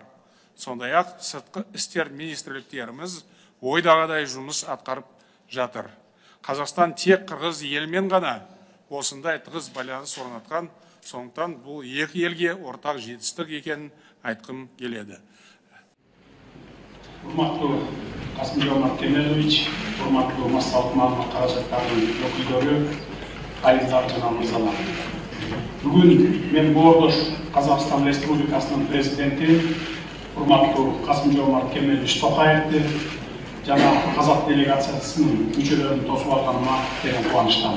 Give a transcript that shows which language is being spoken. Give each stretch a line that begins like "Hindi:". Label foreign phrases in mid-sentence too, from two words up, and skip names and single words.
Kazakh: Сондай-ақ сыртқы істер министрліктеріміз ойдағыдай жұмыс атқарып жатыр. Қазақстан тек қырғыз елмен ғана осындай тығыз байланыс орнатқан, сондықтан бұл екі елге ортақ жетістік екенін айтқым келеді.
Kyrgyz: Урматтуу Касым-Жомарт Кемелович, урматтуу массалык маалымат каражаттарынын өкүлдөрү, айылдар жана мырзалар. Бүгүн мен Боордош Казакстан Республикасынын президенти, урматтуу Касым-Жомарт Кемелович Токаевди жана казак делегациясынын мүчөлөрүн тосуп алганыма терең кубанычтамын.